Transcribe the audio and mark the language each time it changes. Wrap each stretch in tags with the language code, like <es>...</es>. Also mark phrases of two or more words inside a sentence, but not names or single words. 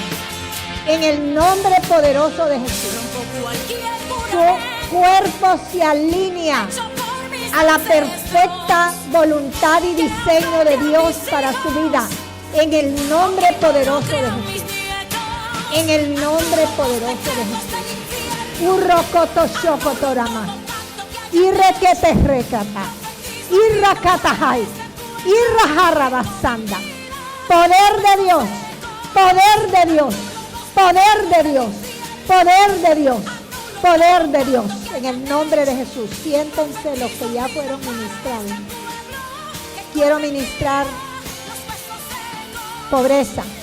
<es>En el nombre poderoso de Jesús. Su cuerpo se alinea a la perfecta voluntad y diseño de Dios para su vida. En el nombre poderoso de Jesús. En el nombre poderoso de Jesús. Urrocoto shokotorama. Irrequete recata. Irracatahai. Irrajarabasanda. Poder de Dios. Poder de Dios. Poder de Dios. Poder de Dios. Poder de Dios. En el nombre de Jesús. Siéntense los que ya fueron ministrados. Quiero ministrar pobreza.</es>